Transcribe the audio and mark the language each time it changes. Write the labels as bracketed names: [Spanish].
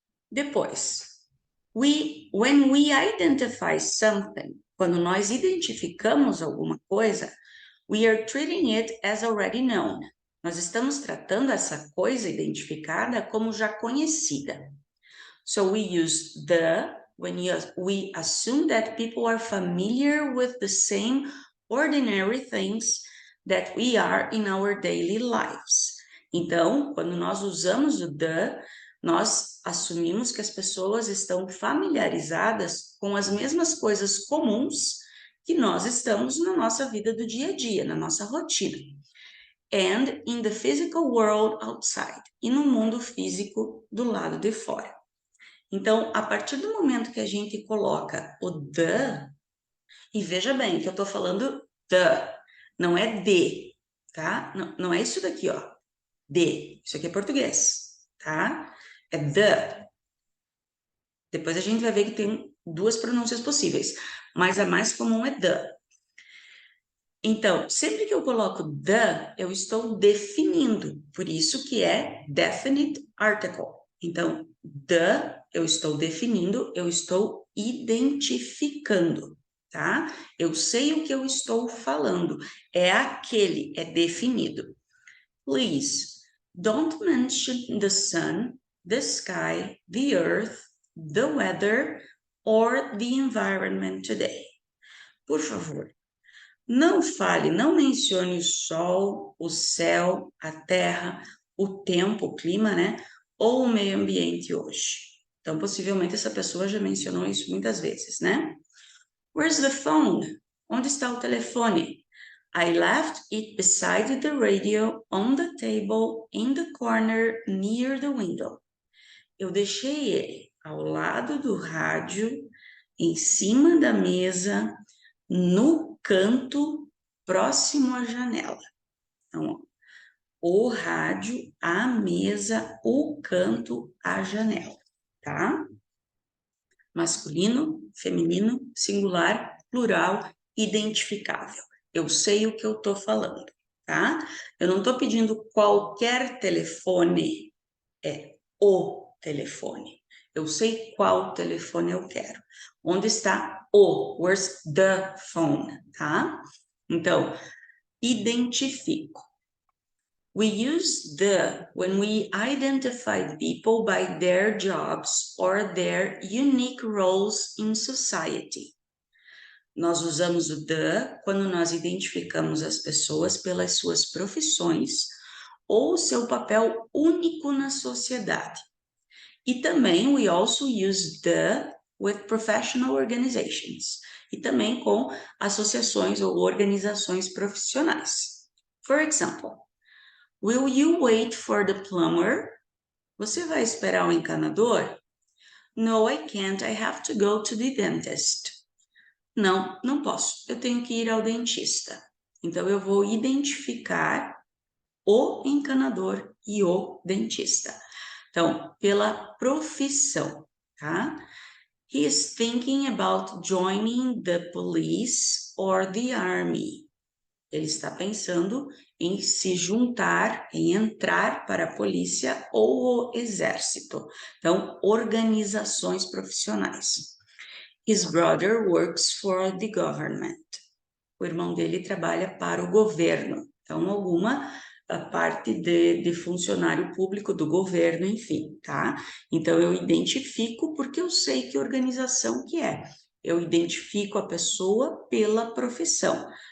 [Portuguese] Depois, [English] when we identify something, [Portuguese] quando nós identificamos alguma coisa, [English] we are treating it as already known. [Portuguese] Nós estamos tratando essa coisa identificada como já conhecida. [English] So we use the when we assume that people are familiar with the same ordinary things that we are in our daily lives. [Portuguese] Então, quando nós usamos o the, nós assumimos que as pessoas estão familiarizadas com as mesmas coisas comuns que nós estamos na nossa vida do dia a dia, na nossa rotina. [English] And in the physical world outside. [Portuguese] E no mundo físico do lado de fora. Então, a partir do momento que a gente coloca o the, e veja bem que eu estou falando the, não é de, tá? Não é isso daqui, ó. De. Isso aqui é português, tá? É the. Depois a gente vai ver que tem 2 pronúncias possíveis, mas a mais comum é the. Então, sempre que eu coloco the, eu estou definindo, por isso que é definite article. Então, the, eu estou definindo, eu estou identificando, tá? Eu sei o que eu estou falando, é aquele, é definido. [English] Please, don't mention the sun, the sky, the earth, the weather, or the environment today. [Portuguese] Por favor, não fale, não mencione o sol, o céu, a terra, o tempo, o clima, né? Ou o meio ambiente hoje. Então, possivelmente, essa pessoa já mencionou isso muitas vezes, né? [English] Where's the phone? [Portuguese] Onde está o telefone? [English] I left it beside the radio on the table in the corner near the window. [Portuguese] Eu deixei ele ao lado do rádio, em cima da mesa, no canto próximo à janela. Então, o rádio, a mesa, o canto, a janela, tá? Masculino, feminino, singular, plural, identificável. Eu sei o que eu tô falando, tá? Eu não tô pedindo qualquer telefone, é o telefone. Eu sei qual telefone eu quero. Onde está o? [English] Where's the phone, [Portuguese] tá? Então, identifico. [English] We use the when we identify people by their jobs or their unique roles in society. [Portuguese] Nós usamos o the quando nós identificamos as pessoas pelas suas profissões ou seu papel único na sociedade. E também [English] we also use the with professional organizations. [Portuguese] E também com associações ou organizações profissionais. [English] For example, will you wait for the plumber? [Portuguese] Você vai esperar o encanador? [English] No, I can't. I have to go to the dentist. [Portuguese] Não, não posso. Eu tenho que ir ao dentista. Então, eu vou identificar o encanador e o dentista. Então, pela profissão, tá? [English] He is thinking about joining the police or the army. [Portuguese] Ele está pensando em se juntar, em entrar para a polícia ou o exército. Então, organizações profissionais. [English] His brother works for the government. [Portuguese] O irmão dele trabalha para o governo. Então, alguma parte de funcionário público do governo, enfim, tá? Então, eu identifico porque eu sei que organização que é. Eu identifico a pessoa pela profissão.